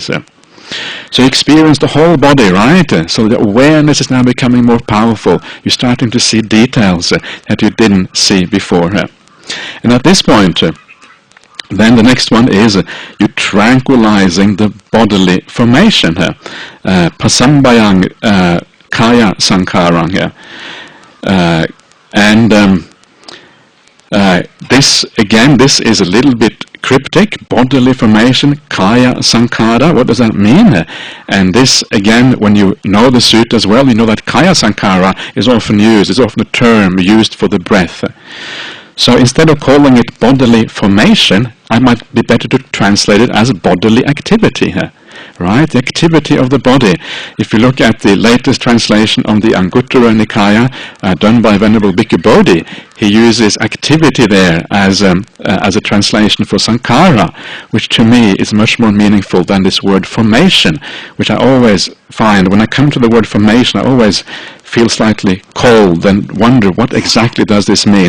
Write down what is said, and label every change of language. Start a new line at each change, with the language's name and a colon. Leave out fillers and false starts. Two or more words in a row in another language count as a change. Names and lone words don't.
English: So you experience the whole body, right? So the awareness is now becoming more powerful. You're starting to see details that you didn't see before. And at this point, then the next one is you tranquilizing the bodily formation here.
Pali: Pasambayang kaya sankarang here.
English: This is a little bit cryptic. Bodily formation,
Pali: kaya sankara,
English: what does that mean? And this, again, when you know the sutta as well, you know that
Pali: kaya sankara
English: is often a term used for the breath. So instead of calling it bodily formation, I might be better to translate it as bodily activity here. Right? The activity of the body. If you look at the latest translation on the Anguttara Nikaya done by Venerable Bhikkhu Bodhi, he uses activity there as a translation for sankhara, which to me is much more meaningful than this word formation, which I always find, when I come to the word formation, I always feel slightly cold and wonder what exactly does this mean.